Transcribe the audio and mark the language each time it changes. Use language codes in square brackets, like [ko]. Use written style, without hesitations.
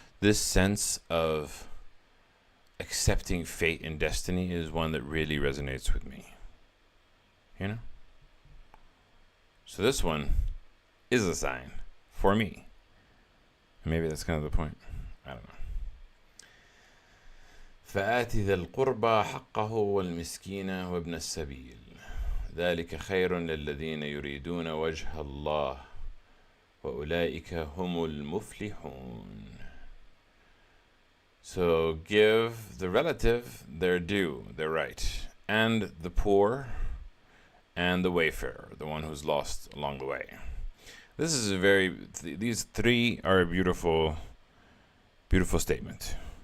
[en] This sense of accepting fate and destiny is one that really resonates with me. So this one is a sign for me. Maybe that's kind of the point. I don't know. [ar] فآت ذا القربى حقه والمسكين وابن السبيل. ذلك خير للذين يريدون وجه الله وأولئك هم المفلحون. [en] So give the relative their due, their right, and the poor and the wayfarer, the one who's lost along the way. This is a these three are a beautiful, beautiful statement.